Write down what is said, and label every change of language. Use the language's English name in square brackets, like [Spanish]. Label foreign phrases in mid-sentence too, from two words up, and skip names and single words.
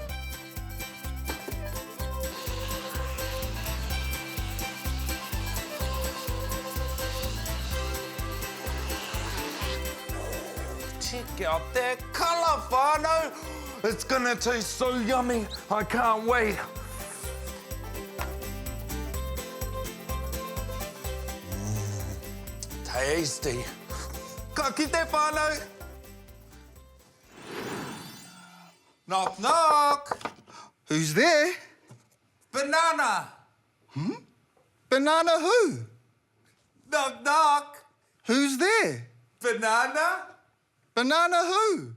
[English] Check out that colour, whānau. It's gonna taste so yummy. I can't wait. Tasty. [Māori] Ka kite, whānau. [English] Knock, knock. Who's there? Banana. Banana who? Knock, knock. Who's there? Banana. Banana who?